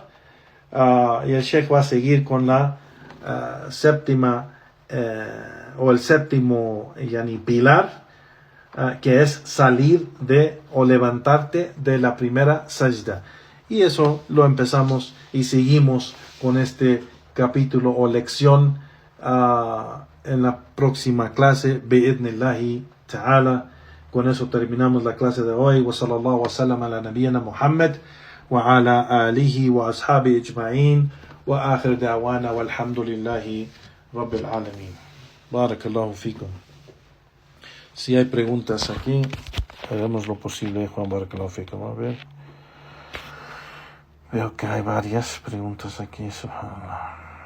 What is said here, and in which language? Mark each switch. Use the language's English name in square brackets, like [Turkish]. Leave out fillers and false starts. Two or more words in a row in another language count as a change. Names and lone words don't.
[Spanish] Y el Sheikh va a seguir con la séptima o el séptimo pilar, que es salir o levantarte de la primera sajda. Y eso lo empezamos y seguimos con este capítulo o lección en la próxima clase, [Arabic] بإذن الله تعالى. [Spanish] Con eso terminamos la clase de hoy. [Arabic] وصلى الله وسلم على نبينا محمد وعلى آله وأصحابه أجمعين وآخر دعوانا والحمد لله رب العالمين. بارك الله فيكم. [Spanish] Si hay preguntas aquí, haremos lo posible, Juan [Arabic] بارك الله فيكم. [Spanish] A ver. Veo que hay varias preguntas aquí, subhanallah.